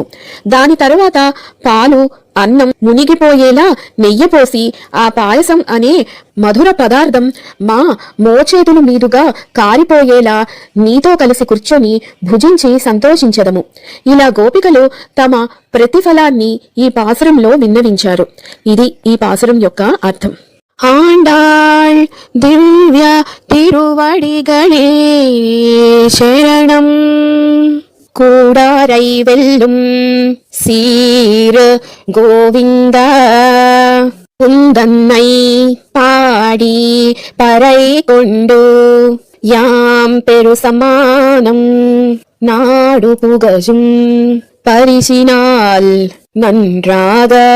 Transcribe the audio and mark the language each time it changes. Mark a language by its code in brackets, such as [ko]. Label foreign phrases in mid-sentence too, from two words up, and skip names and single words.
[te] దాని తరువాత పాలు అన్నం మునిగిపోయేలా నెయ్యి పోసి ఆ పాయసం అనే మధుర పదార్థం మా మోచేతుల మీదుగా కారిపోయేలా నీతో కలిసి కూర్చొని భుజించి సంతోషించదము. ఇలా గోపికలు తమ ప్రతిఫలాన్ని ఈ పాసురంలో విన్నవించారు. ఇది ఈ పాసురం యొక్క అర్థం. [ta] ஆண்டாள் திவ்ய திருவடிகளே சரணம். கூடாரை வெல்லும் சீரு கோவிந்தா குந்தன்னை பாடி பறை கொண்டு யாம் பெரு சமானம் நாடு புகழும் பரிசினால் நன்றாக